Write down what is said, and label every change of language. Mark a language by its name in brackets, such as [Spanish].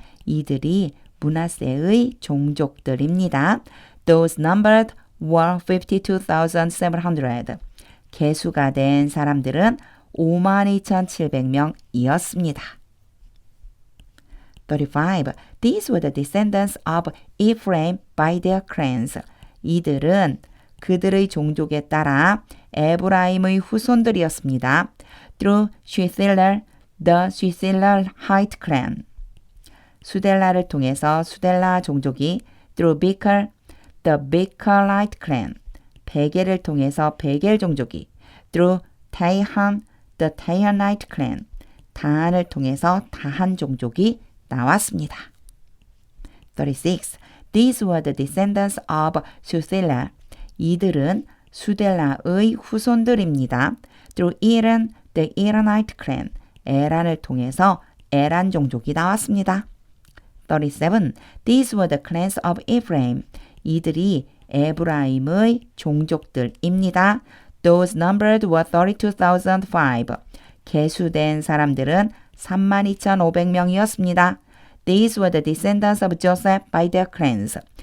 [Korean] 이들이 므낫세의 종족들입니다. [English] Those numbered were 52,700. [Korean] 계수가 된 사람들은 52,700명이었습니다. [English] 35. These were the descendants of Ephraim by their clans. [Korean] 이들은 그들의 종족에 따라 에브라임의 후손들이었습니다. [English] Through Shuthilah, the Shuthilahite clan. [Korean] 수델라를 통해서 수델라 종족이 [English] through Becher, the Becherite clan. [Korean] 베겔을 통해서 베겔 종족이 [English] through Tahan, the Tahanite clan. [Korean] 다한을 통해서 다한 종족이 나왔습니다. [English] 36. These were the descendants of Shuthelah. [Korean] 이들은 수델라의 후손들입니다. [English] Through Eran, the Eranite clan. [Korean] 에란을 통해서 에란 종족이 나왔습니다. [English] 37. These were the clans of Ephraim. [Korean] 이들이 에브라임의 종족들입니다. [English] Those numbered were 32,005. [Korean] 계수된 사람들은 32,500명이었습니다. [English] These were the descendants of Joseph by their clans.